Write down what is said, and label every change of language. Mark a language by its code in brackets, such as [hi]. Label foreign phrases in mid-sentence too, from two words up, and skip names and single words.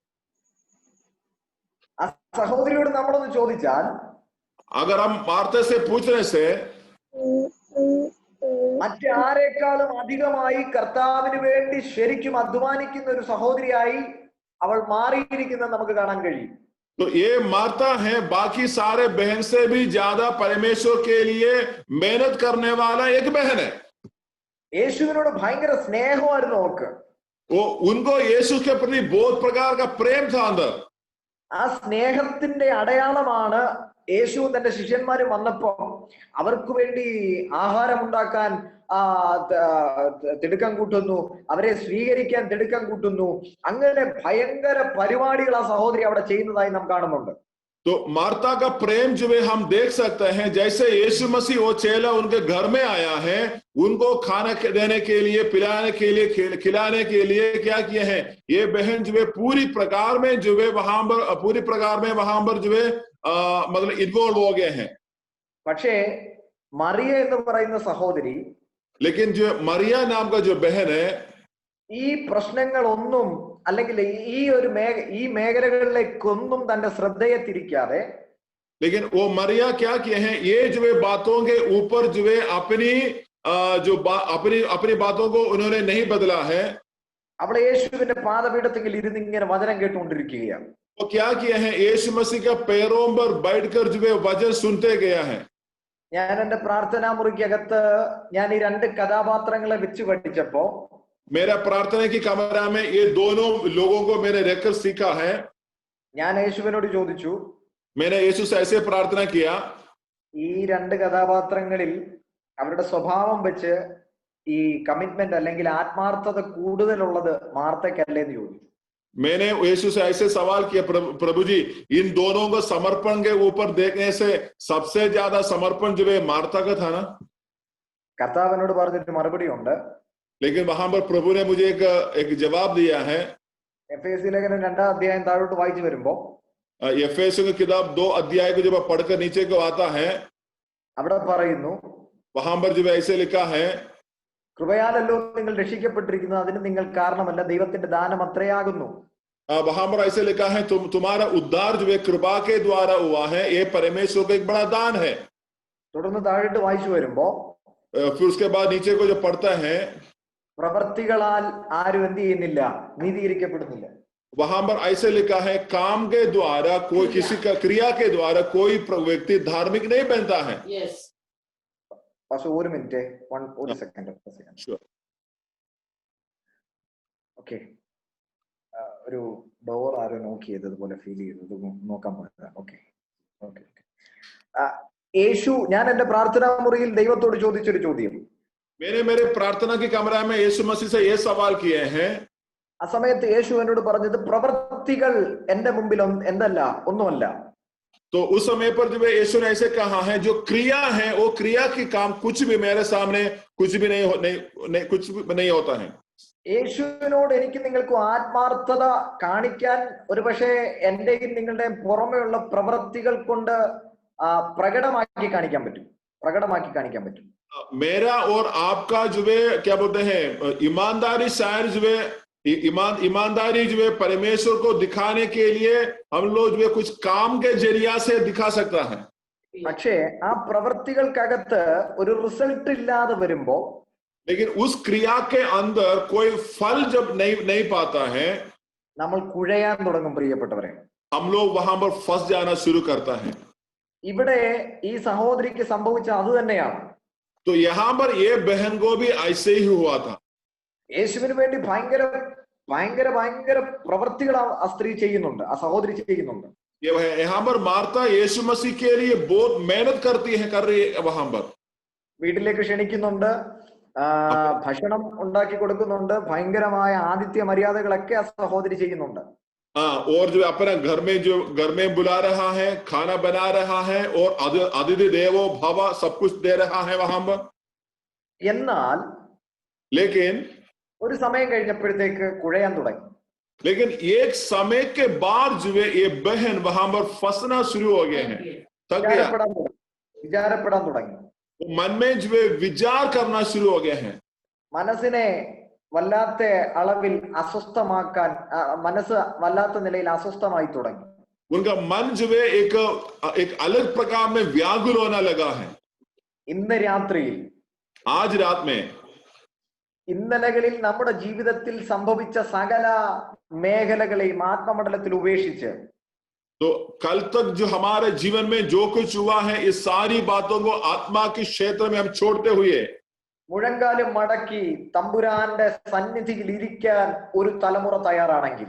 [ml] ആ സഹോദരിയോട് നമ്മളൊന്ന് ചോദിച്ചാൽ, [hi] अगर हम मार्था से पूछने से [ml] മറ്റാരെക്കാളും അധികമായി കർത്താവിന് വേണ്ടി ശരിക്കും അധ്വാനിക്കുന്ന ഒരു സഹോദരിയായി അവൾ മാറിയിരിക്കുന്നത് നമുക്ക് കാണാൻ കഴിയും. [hi] तो ये मार्था है, बाकी सारे बहन से भी ज्यादा परमेश्वर के लिए मेहनत करने वाला एक बहन है. [ml] യേശുവിനോട് ഭയങ്കര സ്നേഹമായിരുന്നു അവൾക്ക്. [hi] वो उनको यीशु के प्रति बहुत प्रकार का प्रेम था अंदर. [ml] ആ സ്നേഹത്തിന്റെ അടയാളമാണ് യേശുവും തന്റെ ശിഷ്യന്മാരും വന്നപ്പോ അവർക്ക് വേണ്ടി ആഹാരം ഉണ്ടാക്കാൻ തിടുക്കം കൂട്ടുന്നു, അവരെ സ്വീകരിക്കാൻ തിടുക്കം കൂട്ടുന്നു. അങ്ങനെ ഭയങ്കര പരിപാടികൾ ആ സഹോദരി അവിടെ ചെയ്യുന്നതായി നാം കാണുന്നുണ്ട്. [hi] तो मार्था का प्रेम जो है हम देख सकते हैं, जैसे यीशु मसीह वो चेला उनके घर में आया है, उनको खाना देने के लिए, पिलाने के लिए, खिलाने के लिए क्या किए हैं, ये बहन जो है पूरी प्रकार में जो है वहां पर पूरी प्रकार में वहां पर जो है मतलब इन्वॉल्व हो गए हैं. [ml] പക്ഷേ മറിയ എന്ന് പറയുന്ന സഹോദരി, [hi] लेकिन जो मरिया नाम का जो बहन है, [ml] ഈ പ്രശ്നങ്ങളൊന്നും അല്ലെങ്കിൽ ഈ മേഖലകളിലേക്കൊന്നും തന്റെ ശ്രദ്ധയെ തിരിക്കാതെ, [hi] लेकिन वो मरिया क्या किए हैं, ये जो है बातों के ऊपर जो है अपनी बातों को उन्होंने नहीं बदला है. [ml] അവിടെ യേശുവിന്റെ പാദപീഠത്തിൽ ഇരുന്ന് ഇങ്ങനെ വചനം കേട്ടുകൊണ്ടിരിക്കുകയാണ്. [hi] वो क्या किया है, यीशु मसीह का पैरों पर बैठकर जो है वचन सुनते गया है. [ml] ഞാൻ എന്റെ പ്രാർത്ഥനാ മുറിക്കകത്ത് ഞാൻ ഈ രണ്ട് കഥാപാത്രങ്ങളെ വെച്ച് പഠിച്ചപ്പോ, [hi] मेरा प्रार्थना की कमरा में ये दोनों लोगों को मैंने रहकर सीखा है. [ml] ഞാൻ യേശുവിനോട് ചോദിച്ചു, [hi] मैंने यीशु से ऐसे प्रार्थना किया, [ml] ഈ രണ്ട് കഥാപാത്രങ്ങളിൽ അവരുടെ സ്വഭാവം വെച്ച് ഈ കമ്മിറ്റ്മെന്റ് അല്ലെങ്കിൽ ആത്മാർത്ഥത കൂടുതലുള്ളത് മാർത്തയ്ക്കല്ലേ എന്ന് ചോദിച്ചു. [hi] मैंने यीशु से ऐसे सवाल किया, प्रभु जी इन दोनों को समर्पण के ऊपर देखने से सबसे ज्यादा समर्पण जो है मार्था का था ना. [ml] കർത്താവിനോട് പറഞ്ഞിട്ട് മറുപടി ഉണ്ട്. [hi] लेकिन वहां पर प्रभु ने मुझे एक जवाब दिया है. [ml] എഫേസ്യ ലേഖനം 2-ാം അധ്യായം താഴോട്ട് വായിച്ചു വരുമ്പോ, [hi] एफेसियों की किताब 2 अध्याय को जब पढ़कर नीचे को आता है, [ml] അവിടെ പറയുന്നു, [hi] वहां पर जो ऐसे लिखा है, [ml] കൃപയാലല്ലോ നിങ്ങൾ രക്ഷിക്കപ്പെട്ടിരിക്കുന്നത്, അതിന് നിങ്ങൾ കാരണമല്ല, ദൈവത്തിന്റെ ദാനം അത്രയാകുന്നു. [hi] वहां पर ऐसे लिखा है, तुम्हारा उद्धार जो है कृपा के द्वारा हुआ है, ये परमेश्वर का एक बड़ा दान है. [ml] തുടർന്ന് താഴോട്ട് വായിച്ചു വരുമ്പോ, [hi] फिर उसके बाद नीचे को जो पढ़ता है, [ml] പ്രവൃത്തികളാൽ ആരും എന്ത് ചെയ്യുന്നില്ല, നീതീകരിക്കപ്പെടുന്നില്ല. [hi] वहां पर ऐसे लिखा है, काम के द्वारा कोई किसी का क्रिया के द्वारा कोई व्यक्ति धार्मिक नहीं बनता है. [ml] Yes. പക്ഷെ ഒരു മിനിറ്റ്, ഒരു സെക്കൻഡ്. ഓക്കെ, ഒരു ഡോർ ആരോ നോക്ക് ചെയ്തതുപോലെ ഫീൽ ചെയ്തത് നോക്കാൻ പോയത്. ഓക്കെ ഓക്കെ. യേശു, ഞാൻ എന്റെ പ്രാർത്ഥനാ മുറിയിൽ ദൈവത്തോട് ചോദിച്ചൊരു ചോദ്യം. [hi] मेरे प्रार्थना की कमरा में यीशु मसीह से ये सवाल किए हैं. [ml] ആ സമയത്ത് യേശു എന്നോട് പറഞ്ഞത്, പ്രവൃത്തികൾ എന്റെ മുമ്പിൽ എന്തല്ല, ഒന്നുമല്ല. [hi] तो उस समय पर जो यीशु ने ऐसे कहा है, जो क्रिया है वो क्रिया की काम कुछ भी मेरे सामने कुछ भी नहीं होता है. [ml] യേശുവിനോട് എനിക്ക് നിങ്ങൾക്കും ആത്മാർത്ഥത കാണിക്കാൻ ഒരുപക്ഷെ എന്റെയും നിങ്ങളുടെയും പുറമെയുള്ള പ്രവൃത്തികൾ കൊണ്ട് പ്രകടമാക്കി കാണിക്കാൻ പറ്റും. [hi] मेरा और आपका जो है क्या बोलते हैं, ईमानदारी शायद जो है ईमानदारी जो है परमेश्वर को दिखाने के लिए हम लोग जो है कुछ काम के जरिया से दिखा सकता है. [ml] പക്ഷേ ആ പ്രവൃത്തികൾക്കകത്ത് ഒരു റിസൾട്ട് ഇല്ലാതെ വരുമ്പോ, [hi] लेकिन उस क्रिया के अंदर कोई फल जब नहीं पाता है, [ml] നമ്മൾ കുഴയാൻ തുടങ്ങും. പ്രിയപ്പെട്ടവരെ, [hi] हम लोग वहां पर फंस जाना शुरू करता है. [ml] ഇവിടെ ഈ സഹോദരിക്ക് സംഭവിച്ച അത് തന്നെയാണ്. [hi] तो यहाँ पर ये बहन को भी ऐसे ही हुआ था. [ml] യേശുവിന് വേണ്ടി ഭയങ്കര ഭയങ്കര ഭയങ്കര പ്രവൃത്തികൾ ആ സ്ത്രീ ചെയ്യുന്നുണ്ട്, ആ സഹോദരി ചെയ്യുന്നുണ്ട്. [hi] यहाँ पर मार्था यीशु मसीह के लिए बहुत मेहनत कर रही है. वहां पर [ml] വീട്ടിലേക്ക് ക്ഷണിക്കുന്നുണ്ട്, ഭക്ഷണം ഉണ്ടാക്കി കൊടുക്കുന്നുണ്ട്, ഭയങ്കരമായ ആതിഥ്യ മര്യാദകളൊക്കെ ആ സഹോദരി ചെയ്യുന്നുണ്ട്. [hi] और जो अपना घर में बुला रहा है, खाना बना रहा है और [sa] अतिथि देवो भव [hi] सब कुछ दे रहा है वहां पर। [ml] എന്നാൽ [hi] लेकिन [ml] ഒരു സമയം കഴിഞ്ഞപ്പോഴത്തേക്ക് കുഴയാൻ തുടങ്ങി. [hi] लेकिन एक समय के बाद जो है ये बहन वहां पर फंसना शुरू हो गए हैं, थक गया, [ml] വിചാരപ്പെടാൻ തുടങ്ങി. [hi] मन में जो है विचार करना शुरू हो गए हैं, [ml] മനസ്സിനെ വല്ലാത്ത അളവിൽ അസ്വസ്ഥമാക്കാൻ, മനസ്സ് വല്ലാത്ത നിലയിൽ അസ്വസ്ഥമായി തുടങ്ങി. [hi] उनका मन जो है एक अलग प्रकार में व्याकुल होना लगा है. [ml] ഇന്ന് രാത്രിയിൽ, [hi] आज रात में, [ml] ഇന്നലകളിൽ നമ്മുടെ ജീവിതത്തിൽ സംഭവിച്ച സകല മേഖലകളെയും ആത്മമണ്ഡലത്തിൽ ഉപേക്ഷിച്ച്, [hi] तो कल तक जो हमारे जीवन में जो कुछ हुआ है इस सारी बातों को आत्मा के क्षेत्र में हम छोड़ते हुए [ml] മുഴങ്കാലും മടക്കി തമ്പുരാന്റെ സന്നിധിയിൽ ഇരിക്കാൻ ഒരു തലമുറ തയ്യാറാണെങ്കിൽ,